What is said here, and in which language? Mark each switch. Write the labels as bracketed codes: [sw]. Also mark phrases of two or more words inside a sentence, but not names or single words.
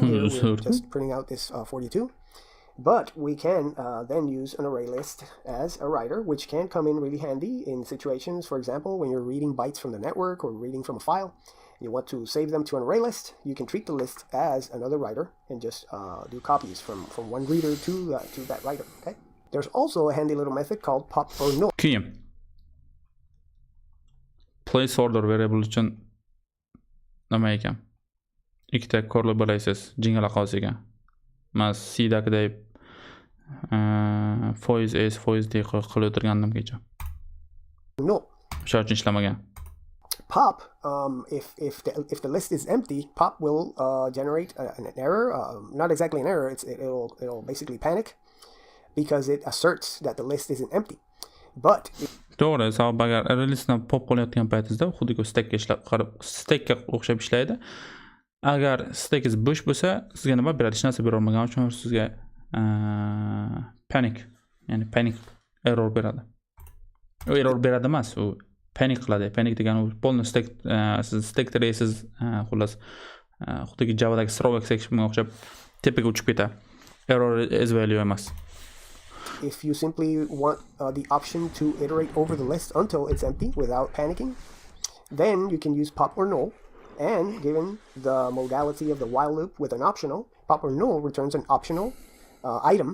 [en] Here we're just printing out this 42. But we can then use an array list as a writer, which can come in really handy in situations, for example, when you're reading bytes from the network or reading from a file. You want to save them to an array list, you can treat the list as another writer and just do copies from one reader to that writer, okay? There's also a handy little method called pop or null. [uz] Placeholder variable uchun nima ekan? Ikkita [en] curly braces [uz] jingala qolsa ekan. Men C-dagiday foiz s foiz d qilib o'tirgandim kecha. [en] No. [uz] O'sha uchun ishlamagan. [en] Pop, if the list is empty, pop will generate an error. Not exactly an error. It'll basically panic because it asserts that the list isn't empty. But [uz] to'g'ri, sabab agar [en] array listni [uz] pop qilayotgan paytingizda xuddi stackga o'xshab ishlaydi. Agar stackingiz bo'sh bo'lsa, sizga nima beradi? Hech narsa bera olmagani uchun sizga [en] panic error [uz] beradi. U error beradi emas, u panic qiladi. Panic degani u polni siz stack traysiz, xullas xuddi Java'dagi [en] throwback sectionga [uz] o'xshab tepaga uchib ketadi. [en] Error is value [uz] emas. [en] If you simply want the option to iterate over the list until it's empty without panicking, then you can use pop or null. And given the modality of the while loop with an optional, pop or null returns an optional item.